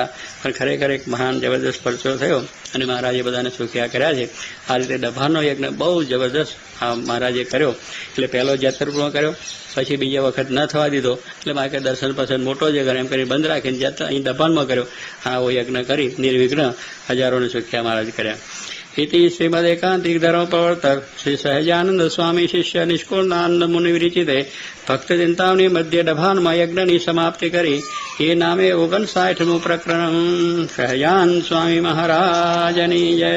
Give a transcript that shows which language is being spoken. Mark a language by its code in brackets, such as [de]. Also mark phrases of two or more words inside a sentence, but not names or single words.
[gu] પણ ખરેખર એક મહાન જબરદસ્ત પરચો થયો અને મહારાજે બધાને સુખ્યા કર્યા છે. આ રીતે ડભાનો યજ્ઞ બહુ જબરદસ્ત મહારાજે કર્યો. એટલે પહેલો જેતલપુરમાં કર્યો પછી બીજા વખત ન થવા દીધો એટલે મારે કે દર્શન પસંદ મોટો જ યજ્ઞ એમ કરી બંધ રાખીને અહીં ડભાનમાં કર્યો. આવો યજ્ઞ કરી નિર્વિઘ્ન હજારોને સુખ્યા મહારાજ કર્યા. [sa] इति श्रीमदेकांतिक धर्म प्रवर्तक श्री सहजानंद स्वामी शिष्य निष्कुलानंद मुनि विरचिते भक्त चिंतामणी मध्य [gu] ડભાન યજ્ઞ કી સમાપ્તિ કરી યે નામે 59 પ્રકરણ. સહજાન સ્વામી મહારાજની જય.